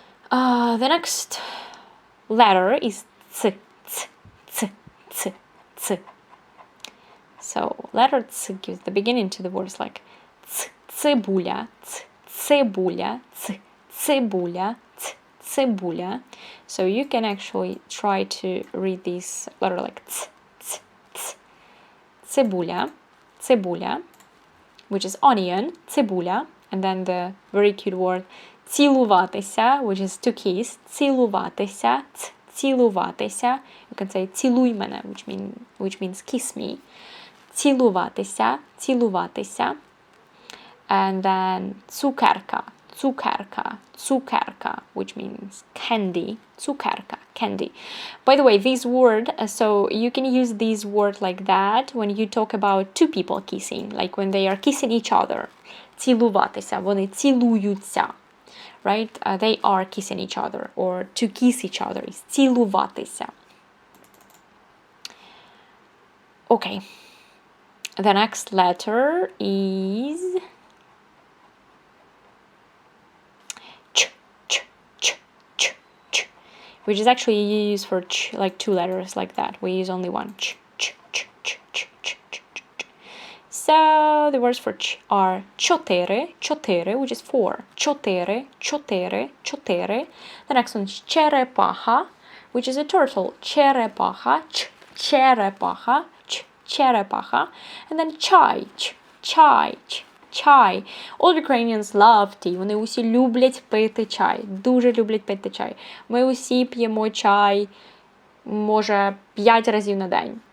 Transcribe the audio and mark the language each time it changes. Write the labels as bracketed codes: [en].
[en] The next letter is ц, ц, ц, ц, ц. So letter ц gives the beginning to the words like ц, цибуля, ц, цибуля, ц, цибуля, ц, цибуля. So you can actually try to read this letter like ц, ц, ц. Цибуля, цибуля, which is onion, цибуля, and then the very cute word цілуватися, which is to kiss, цілуватися, цілуватися. You can say [uk] цілуй мене, [en] which means kiss me. [uk] Цілуватися, цілуватися. [en] And then цукерка, цукерка, цукерка, which means candy, цукерка, candy. By the way, this word, so you can use this word like that when you talk about two people kissing, like when they are kissing each other. [uk] Цілуватися, вони цілуються. [en] Right? They are kissing each other, or to kiss each other is цілуватися. Okay. The next letter is ch, ch, ch, ch, ch, which is actually used for ch, like two letters like that. We use only one. Ch, ch, ch, ch, ch, ch, ch, ch. So the words for ch are чотири, чотири, which is four. [uk] Чотири, чотири, чотири. [en] The next one is черепаха, which is a turtle. [uk] Черепаха, ch, черепаха, ch, черепаха. And then чай, ch, чай, ch, чай. [en] All Ukrainians love tea. [uk] Вони усі люблять пити чай. Дуже люблять пити чай. Ми усі п'ємо чай, може, 5 разів на день.